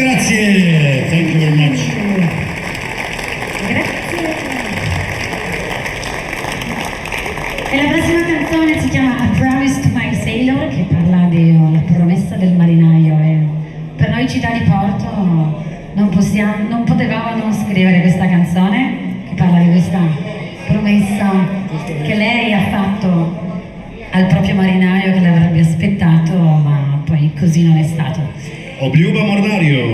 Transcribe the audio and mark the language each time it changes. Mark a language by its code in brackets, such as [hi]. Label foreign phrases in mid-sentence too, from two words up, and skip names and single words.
[it] Grazie, [en] thank you very much. [it] Grazie. E la prossima canzone si chiama A Promise to My Sailor, che parla della promessa del marinaio. E per noi città di Porto non potevamo non scrivere questa canzone che parla di questa promessa che lei ha fatto al proprio marinaio, che l'avrebbe aspettato, ma poi così non è stato. [sl] Obljuba mornarju.